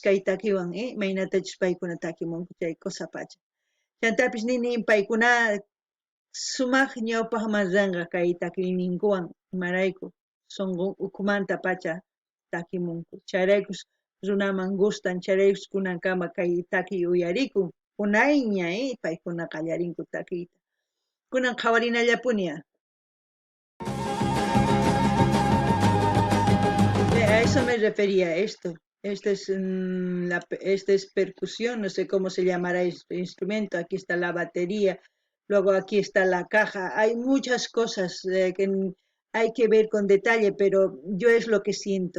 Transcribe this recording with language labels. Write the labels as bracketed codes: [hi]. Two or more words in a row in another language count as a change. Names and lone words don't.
[qu] kay takiwan imaynatachus paykuna takimunku chay kusapacha chantapis nini paykuna sumaq ñawpaq mallanqa kay takiyninkuwan imarayku sunqu ukumanta pacha takimunku chayraykus runaman gustan chayraykus kunankama kay takiy uyarikun unayña paykuna qallarinku takiyta kunan qhawarinallapuni [es] A eso me refería esto. Esta es percusión, no sé cómo se llamará este instrumento. Aquí está la batería, luego aquí está la caja. Hay muchas cosas que hay que ver con detalle, pero yo es lo que siento.